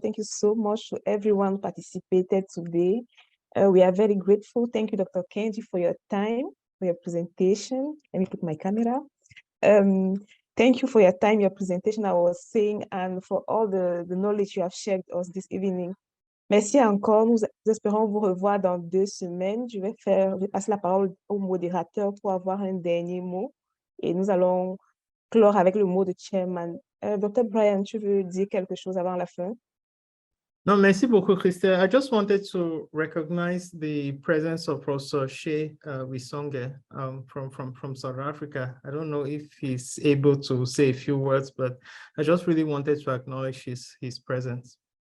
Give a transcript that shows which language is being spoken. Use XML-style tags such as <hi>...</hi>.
<en>Thank you so much to everyone who participated today. We are very grateful. Thank you, Dr. Kenji, for your time, for your presentation. Let me put my camera. Thank you for your time, your presentation, I was saying, and for all the knowledge you have shared with us this evening.</en> <fr>Merci encore. Nous espérons vous revoir dans 2 semaines. Je vais passer la parole au modérateur pour avoir un dernier mot. Et nous allons clore avec le mot de chairman. Dr. Brian, tu veux dire quelque chose avant la fin? No, merci beaucoup, Christelle.</fr> <en>I just wanted to recognize the presence of Professor Shea Wisonge from South Africa. I don't know if he's able to say a few words, but I just really wanted to acknowledge his presence.</en>